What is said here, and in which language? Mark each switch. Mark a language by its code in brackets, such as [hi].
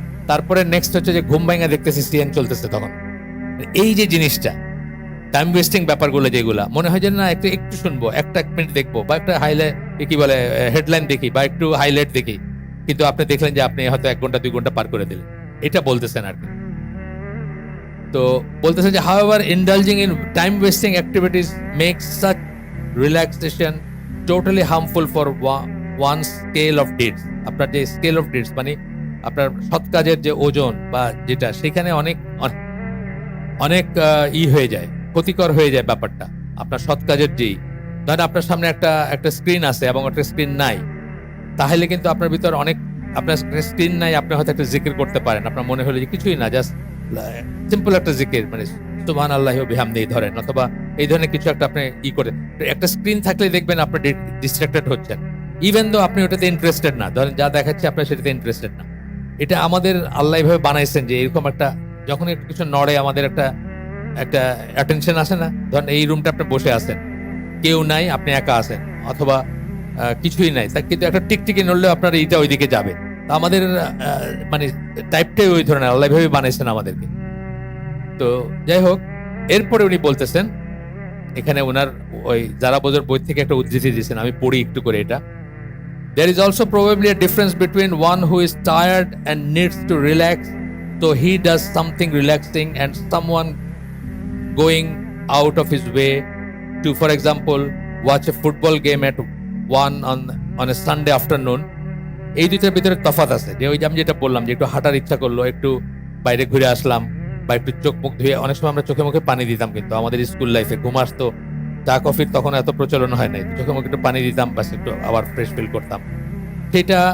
[bn] তারপরে নেক্সট হচ্ছে যে ঘুম ভাঙা দেখতেছি সিএন চলতেছে তখন। এই যে জিনিসটা টাইম ওয়েস্টিং ব্যাপারগুলো, যেগুলা মনে হয় যে না একটু শুনবো, একটা 1 মিনিট দেখবো, বা একটা হাইলাইট কি বলে হেডলাইন দেখি, বা একটু হাইলাইট দেখি, কিন্তু আপনি দেখলেন যে আপনি হয়তো 1 ঘন্টা 2 ঘন্টা পার করে দিলেন। এটা বলতেছেন আর কি। তো বলতেছে যে [en] however indulging in time wasting activities makes such relaxation totally harmful for one scale of deeds. [bn] আপনার যে স্কেল অফ ডিডস, মানে আপনার সৎ কাজের যে ওজন বা যেটা, সেখানে অনেক অনেক হয়ে যায়, ক্ষতিকর হয়ে যায় ব্যাপারটা। আপনার সৎ কাজের যেই ধরেন আপনার সামনে একটা স্ক্রিন আছে এবং একটা স্ক্রিন নাই, তাহলে কিন্তু আপনার ভিতর অনেক, আপনার স্ক্রিন নাই, আপনি হয়তো একটা জিকির করতে পারেন, আপনার মনে হলো যে কিছুই না, জাস্ট সিম্পল একটা জিকির, মানে [ar] সুবহানাল্লাহি ওয়া বিহামদিহি [bn] ধরেন, অথবা এই ধরনের কিছু একটা আপনি করে। একটা স্ক্রিন থাকলে দেখবেন আপনি ডিস্ট্রাক্টেড হচ্ছেন, ইভেন দো আপনি ওটাতে ইন্টারেস্টেড না, ধরেন যা দেখাচ্ছে আপনি সেটাতে ইন্টারেস্টেড না। এটা আমাদের আল্লাহ এইভাবে বানাইছেন যে এরকম একটা, যখন একটু কিছু নড়ে আমাদের একটা অ্যাটেনশন আসে না। ধরেন এই রুমটা আপনি বসে আছেন, কেউ নাই, আপনি একা আছেন, অথবা কিছুই নাই, তা কিন্তু একটা টিকটিকি নড়লেও আপনার এইটা ওইদিকে যাবে। আমাদের মানে টাইপটাই ওই ধরনের, আল্লাহ ভাবে বানাইছেন আমাদেরকে। তো যাই হোক, এরপরে উনি বলতেছেন, এখানে ওনার ওই যারা বোঝার বই থেকে একটা উদ্ধৃতি দিয়েছেন, আমি পড়ি একটু করে এটা। [en] There is also probably a difference between one who is tired and needs to relax, so he does something relaxing, and someone going out of his way to, for example, watch a football game at 1 on a Sunday afternoon. [bn] এই দুইটার ভিতরে তফাৎ আছে, যে ওই যে আমি যেটা বললাম যে একটু হাঁটার ইচ্ছা করলো, একটু বাইরে ঘুরে আসলাম, বা একটু চোখ মুখ ধুয়ে, অনেক সময় আমরা চোখে মুখে পানি দিতাম, কিন্তু আমাদের স্কুল লাইফে ঘুম আসতো, চা কফির তখন এত প্রচলন হয় নাই, চোখে মুখে একটু পানি দিতাম, বাস একটু আবার ফ্রেশ ফিল করতাম সেটা।